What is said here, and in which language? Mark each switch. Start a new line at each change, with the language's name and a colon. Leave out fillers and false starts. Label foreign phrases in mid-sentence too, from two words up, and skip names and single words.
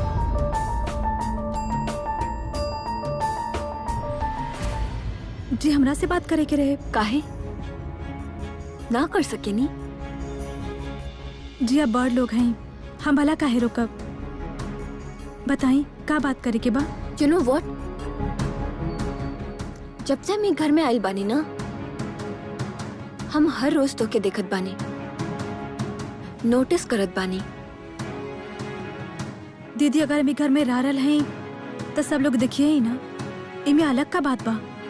Bhojpuri: जी, हमरा से बात करे के रहे। काहे ना कर सके नी? जी, आप बड़ लोग हैं, हम भला काहे रोकब। बताई का बात करे के बा?
English: You know what,
Bhojpuri: जब से हम ई घर में आइल बानी ना, हम हर रोज तो के देखत बानी, नोटिस करत बानी। दीदी, अगर हम ई घर में रह रहल हैं तो सब लोग देखिए ही ना, इमे अलग का बात बा।